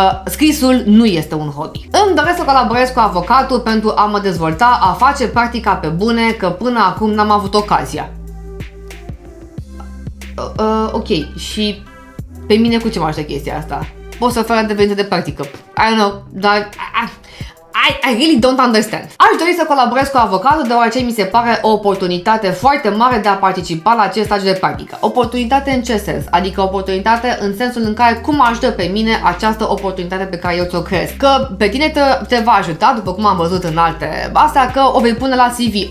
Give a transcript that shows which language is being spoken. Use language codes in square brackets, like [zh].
[ro] Scrisul nu este un hobby. Îmi doresc să colaborez cu avocatul pentru a mă dezvolta, a face practica pe bune, că până acum n-am avut ocazia. Ok, și pe mine cu ce mă ajută chestia asta? Pot să fac dependență de practică. [en] I don't know, dar I really don't understand. [ro] Aș dori să colaborez cu avocatul deoarece mi se pare o oportunitate foarte mare de a participa la acest stagiu de practică. Oportunitate în ce sens? Adică oportunitate în sensul în care cum ajută pe mine această oportunitate pe care eu ți-o creez. Că pe tine te va ajuta, după cum am văzut în alte astea, că o vei pune la CV.